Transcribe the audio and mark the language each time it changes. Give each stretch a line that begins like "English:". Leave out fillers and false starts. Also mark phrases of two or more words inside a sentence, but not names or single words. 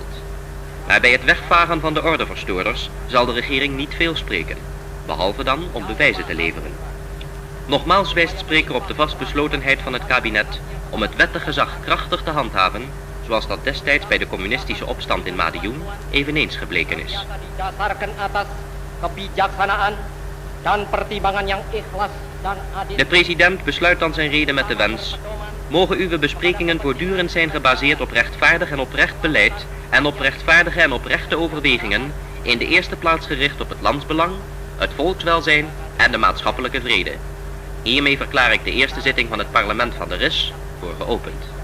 Dutch: Maar bij het wegvagen van de ordeverstoorders zal de regering niet veel spreken, behalve dan om bewijzen te leveren. Nogmaals wijst spreker op de vastbeslotenheid van het kabinet om het wettig gezag krachtig te handhaven, zoals dat destijds bij de communistische opstand in Madiun eveneens gebleken is.
Indonesian: Didasarkan atas kebijaksanaan dan pertimbangan yang ikhlas dan adil.
Dutch: De president besluit dan zijn rede met de wens: mogen uw besprekingen voortdurend zijn gebaseerd op rechtvaardig en oprecht beleid en op rechtvaardige en oprechte overwegingen, in de eerste plaats gericht op het landsbelang, het volkswelzijn en de maatschappelijke vrede. Hiermee verklaar ik de eerste zitting van het parlement van de RIS voor geopend.